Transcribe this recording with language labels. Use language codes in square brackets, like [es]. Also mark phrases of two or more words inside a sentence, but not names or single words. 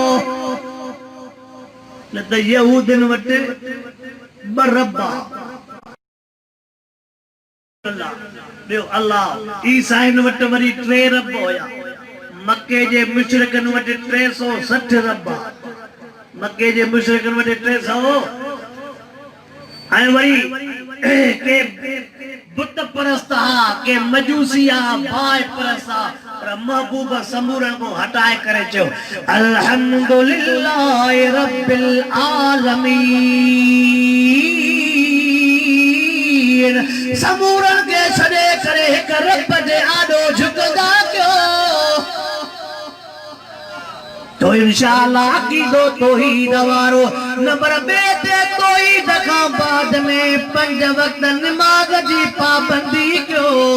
[sd] न त यहूदनि वटि ॿ रब ॿियो अल्लाह। ईसाइनि वटि वरी 3 रब हुया। मके जे मुशरिकनि वटि 360 रब। मके जे मुशरिकनि वटि 300। ऐं वरी के बुत परस्त हा, के मजूसी हा, बाय परस्त हा। पर महबूब समूरन को हटाए करे चयो [ar] الحمد لله رب العالمين. [sd] समूरन के छॾे करे हिक रब जे आॾो झुकंदा कयो तो इंशाअल्लाह अक़ीदो तौहीद वारो। नंबर 2 ते तौहीद खां बाद में 5 वक्त नमाज जी पाबंदी कयो।